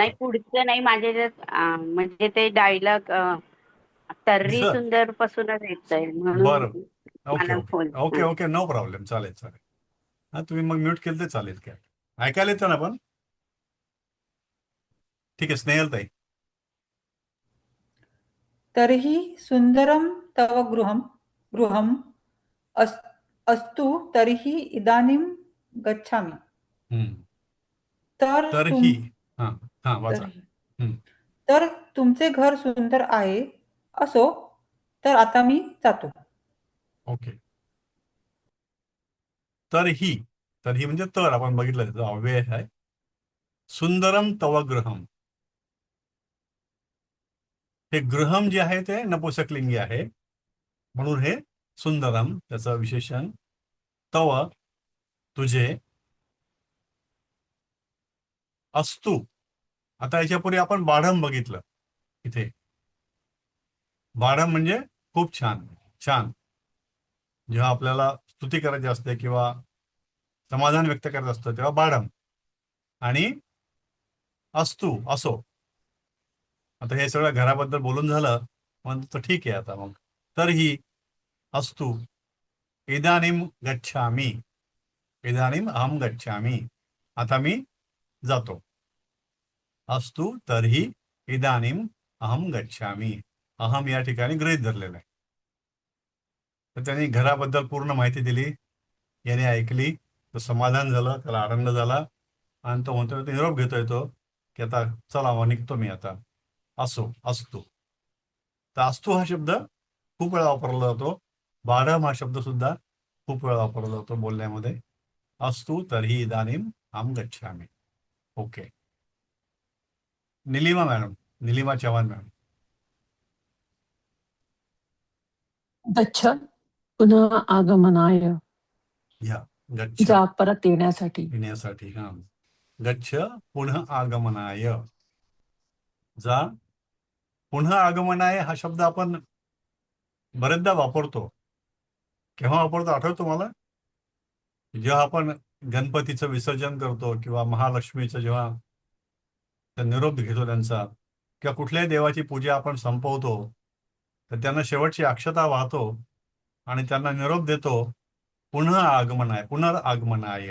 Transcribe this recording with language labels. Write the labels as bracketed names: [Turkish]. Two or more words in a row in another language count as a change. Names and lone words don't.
[Marathi] नाही, पुढचं नाही माझ्या ह्याच्यात म्हणजे ते डायलॉग तर्री दुसरं सुंदर पासूनच येत आहे म्हणून बरं. ओके मला ओके फोन. ओके ओके नो प्रॉब्लेम. चालेल चालेल. हा, तुम्ही मग म्यूट केलं ते चालेल. काय ऐकायला येतं ना पण? ठीक आहे. स्नेहल ताई. [Sanskrit] तरीही सुंदरम तव गृहम अस्तु तरीही इदानीं गच्छामि. हम्म. [Marathi] तर तरीही हा हा वाचा. तरीही. तर तुमचे घर सुंदर आहे असो, तर आता मी जातो. ओके. तरीही, तरीही म्हणजे तर आपण बघितलं त्याचा अव्यय आहे. [Sanskrit] सुंदरम तव गृहम, [Marathi] हे गृहम जे आहे ते नपुंसकलिंगी आहे, म्हणून हे सुंदरम त्याचं विशेषण. तव तुझे, अस्तु. आता याच्यापूर्वी आपण बाढम बघितलं. इथे बाढम म्हणजे खूप छान, छान. जेव्हा आपल्याला स्तुती करायची असते किंवा समाधान व्यक्त करायचं असतं तेव्हा बाढम. आणि अस्तु असो. आता हे सगळं घराबद्दल बोलून झालं म्हणतो ठीक आहे. आता मग [Sanskrit] तरीही अस्तु इदानीम गच्छामि, इदानीम अहम गच्छामि, [Marathi] आता मी जातो. [Sanskrit] अस्तु तर्हि इदानीम अहम गच्छामि, [Marathi] अहम या ठिकाणी गृहीत धरलेलं आहे. तर त्यांनी घराबद्दल पूर्ण माहिती दिली, याने ऐकली, तो समाधान झालं, त्याला आनंद झाला आणि तो म्हणतो निरोप घेतोय तो की आता चला मग निघतो मी आता. असो अस्तु. तर अस्तु हा शब्द खूप वेळा वापरला जातो. बाढम हा शब्द सुद्धा खूप वेळा वापरला जातो बोलण्यामध्ये. [Sanskrit] अस्तु तर्हि इदानीम अहम गच्छामि. [Marathi] ओके. निलिमा मॅडम, निलिमा चव्हाण मॅडम. [Sanskrit] गच्छ पुनः आगमनाय. [Marathi] या गच्छ जा परत येण्यासाठी. येण्यासाठी. हा. [Sanskrit] गच्छ पुनः आगमनाय. [Marathi] जा पुन्हा आगमनाय हा शब्द आपण बरेचदा वापरतो. केव्हा वापरतो आठवतो तुम्हाला? जेव्हा आपण गणपतीचं विसर्जन करतो किंवा महालक्ष्मीचं जेव्हा निरोप घेतो त्यांचा, किंवा कुठल्याही देवाची पूजा आपण संपवतो, तर त्यांना शेवटची अक्षता वाहतो आणि त्यांना निरोप देतो, पुन्हा आगमनाय, पुनरागमनाय.